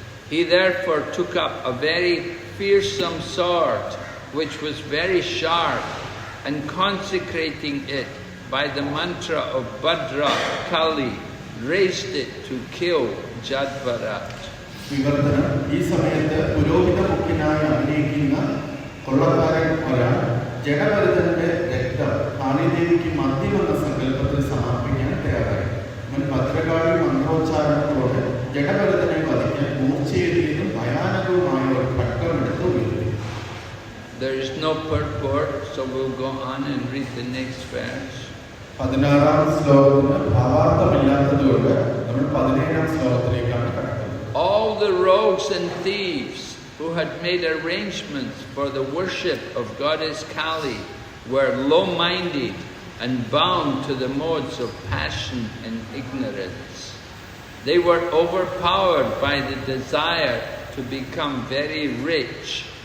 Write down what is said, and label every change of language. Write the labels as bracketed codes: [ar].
[en] He therefore took up a very fearsome sword, which was very sharp, and consecrating it by the mantra of Bhadra Kali, raised it to kill Jadbharat. [ml] ഈ സമയത്ത് പുരോഹിത മുഖ്യനായി അഭിനയിക്കുന്ന കൊള്ളക്കാരൻ ഒരാൾ ജഡഭരതന്റെ രക്തം കാളിദേവിക്ക് മദ്യം എന്ന സങ്കല്പത്തിൽ സമർപ്പിക്കാൻ തയ്യാറായി. അവൻ ഭദ്രകാളി മന്ത്രോച്ചാരണത്തോടെ ജഡഭരതനെ വധിക്കാൻ മൂർച്ചയേറിയതും ഭയാനകവുമായ ഒരു ഘട്ടമെടുത്ത് ഉയർത്തി. [en] There is no purport, so we'll go on and read the next verse. [ml] 16ാം ശ്ലോകത്തിന് ഭാവാർത്ഥമില്ലാത്തതുകൊണ്ട് നമ്മൾ 17ാം ശ്ലോകത്തിലേക്കാണ് കടക്കുന്നത്. [en] All the rogues and thieves who had made arrangements for the worship of goddess Kali were low-minded and bound to the modes of passion and ignorance. They were overpowered by the desire to become very rich.